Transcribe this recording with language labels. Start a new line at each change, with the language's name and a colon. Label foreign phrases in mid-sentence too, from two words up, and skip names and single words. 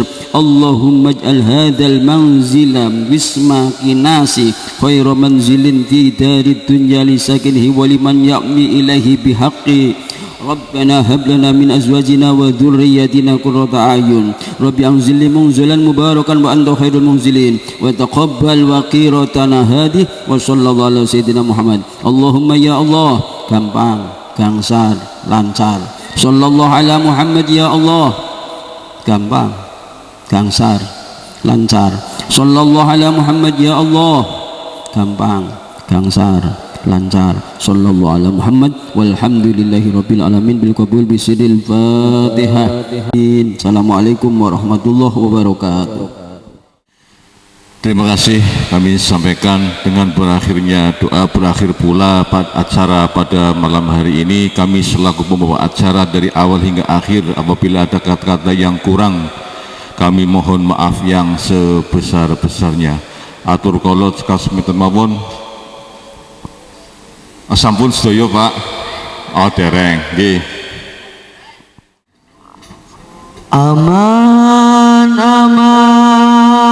Arabic: اللهم اجعل هذا المنزل باسمك ناسي خير منزل في دار الدنيا لساكنه ولمن يأمي إليه بحق. ربنا هب لنا من أزواجنا وذرياتنا قرة أعين. رب أنزل منزلا مباركا وأنت خير المنزلين وتقبل وقيرتنا هذه وصلى الله على سيدنا محمد. اللهم يا الله
Javanese: gampang, gangsar, lancar.
Arabic: صلى الله على محمد يا الله.
Javanese: Gampang, gangsar, lancar.
Arabic: صلى الله على محمد يا الله.
Javanese: Gampang, gangsar, lancar.
Arabic: صلى الله على محمد والحمد لله رب العالمين بالقبول بسر الفاتحة. السلام عليكم ورحمة الله وبركاته.
Indonesian: Terima kasih kami sampaikan dengan berakhirnya doa berakhir pula acara pada malam hari ini. Kami selaku pembawa acara dari awal hingga akhir apabila ada kata-kata yang kurang kami mohon maaf yang sebesar-besarnya.
Javanese: Atur kolot kasmiten mawon. Sampun sedaya Pak. Oh dereng nggih.
Indonesian: Aman aman